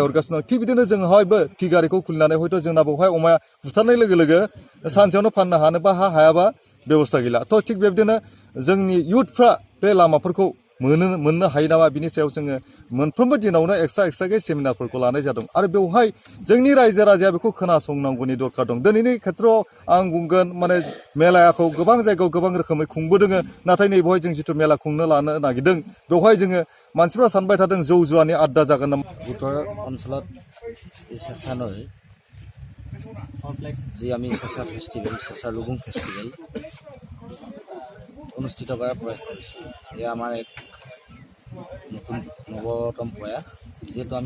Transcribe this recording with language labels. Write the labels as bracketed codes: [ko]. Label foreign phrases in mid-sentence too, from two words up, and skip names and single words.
[brx] हरगासिनो दं थिग बिदिनो जोंहायबो फिगारिखौ खुलिनानै हयथ' जोंना बेवहाय अमाया बुथारनाय लोगो लोगो सानसेयावनो फाननो हानोबा हायाबा बेबस्था गैला थ' थिग बेबायदिनो जोंनि इयुथफ्रा बे लामाफोरखौ मोननो हायो नामा बिनि सायाव जोङो मोनफ्रोमबो दिनावनो एक्सट्रायै सेमिनारफोरखौ लानाय जादों आरो बेवहाय जोंनि रायजो राजाया बेखौ खोनासंनांगौनि दरखार दं दिनैनि खेथ्रआव आं बुंगोन माने मेलाखौ गोबां जायगायाव गोबां रोखोमै खुंबोदों नाथाय नैबेवहाय जों जिथु मेला खुंनो लानो नागिरदों बेवहाय जोङो मानसिफ्रा सानबाय थादों जौ जुवानि आड्डा जागोन नामा [as] উত্তৰ অঞ্চলত চেঁচা নৈ যি আমি চেঁচা ফেষ্টিভেল চেঁচা লুগুং ফেষ্টিভেল অনুষ্ঠিত কৰাৰ প্ৰয়াস কৰিছোঁ এয়া আমাৰ এক নৱতম প্ৰয়াস যিহেতু আমি